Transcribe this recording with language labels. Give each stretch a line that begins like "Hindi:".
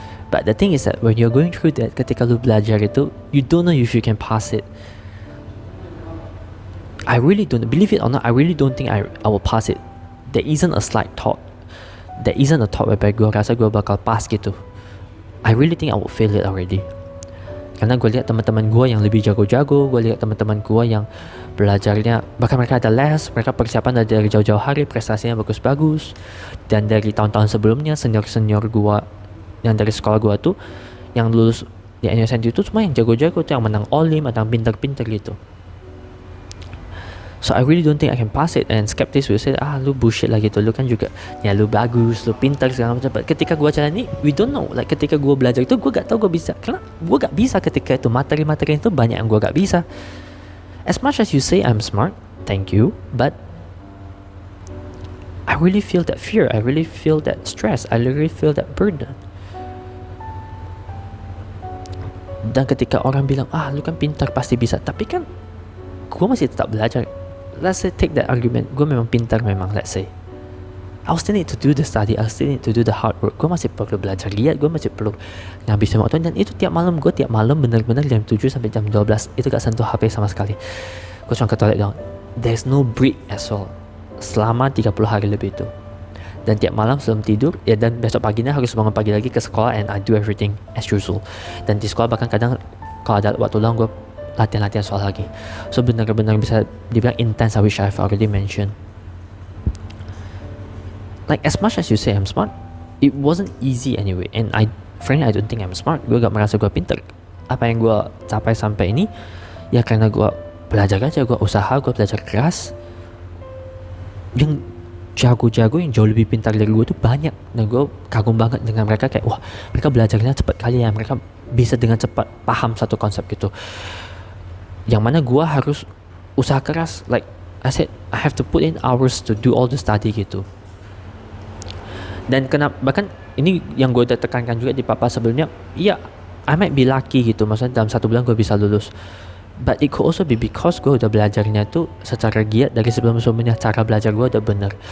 English: But the thing is that when you're going through that,
Indonesian: ketika lu belajar itu,
English: you don't know if you can pass it. I really don't, believe it or not, I really don't think I will pass it. There isn't a slight thought. There isn't a thought whereby
Indonesian: gue rasa gue bakal pass gitu.
English: I really think I will fail it already.
Indonesian: Karena gue lihat teman-teman gue yang lebih jago-jago, gue lihat teman-teman gue yang belajarnya, bahkan mereka ada les, mereka persiapan dari jauh-jauh hari, prestasinya bagus-bagus. Dan dari tahun-tahun sebelumnya, senior-senior gue yang dari sekolah gue tuh, yang lulus di NUSNTU itu semua yang jago-jago tuh, yang menang Olim, atau yang pintar-pintar gitu.
English: So I really don't think I can pass it. And skeptics will say,
Indonesian: lu bullshit lah gitu, lu kan juga ya lu bagus, lu pintar segala macam. Ketika gue jalani,
English: we don't know.
Indonesian: Like ketika gue belajar itu, gue gak tahu gue bisa. Karena gue gak bisa ketika itu, materi-materi itu banyak yang gue gak bisa.
English: As much as you say I'm smart, thank you, but I really feel that fear, I really feel that stress, I really feel that burden.
Indonesian: Dan ketika orang bilang, lu kan pintar pasti bisa, tapi kan gue masih tetap belajar.
English: Let's say take that argument,
Indonesian: gue memang pintar memang,
English: let's say I still need to do the study, I still need to do the hard work.
Indonesian: Gue masih perlu belajar lihat, gue masih perlu ngabisin waktu. Dan itu tiap malam benar-benar jam 7 sampai jam 12 itu gak sentuh HP sama sekali. Gue cuma ke toilet doang.
English: There's no break as well
Indonesian: selama 30 hari lebih itu. Dan tiap malam sebelum tidur ya, dan besok paginya harus bangun pagi lagi ke sekolah,
English: and I do everything as usual.
Indonesian: Dan di sekolah bahkan kadang kalau ada waktu luang gue latihan soal lagi.
English: So
Indonesian: benar-benar bisa dibilang
English: intense, which I've already mentioned. Like as much as you say I'm smart, it wasn't easy anyway. And frankly I don't think I'm smart.
Indonesian: Gue gak merasa gue pintar. Apa yang gue capai sampai ini ya karena gue belajar aja, gue usaha, gue belajar keras. Yang jago-jago yang jauh lebih pintar dari gue tuh banyak, dan gue kagum banget dengan mereka. Kayak wah, mereka belajarnya cepat kali ya, mereka bisa dengan cepat paham satu konsep gitu, yang mana gue harus usaha keras.
English: Like I said, I have to put in hours to do all the study gitu.
Indonesian: Dan kenapa, bahkan ini yang gue udah tekankan juga di papa sebelumnya, iya
English: I might be lucky
Indonesian: gitu, maksudnya dalam 1 bulan gue bisa lulus,
English: but it could also be because
Indonesian: gue udah belajarnya tuh secara giat dari sebelum-sebelumnya, cara belajar gue udah bener.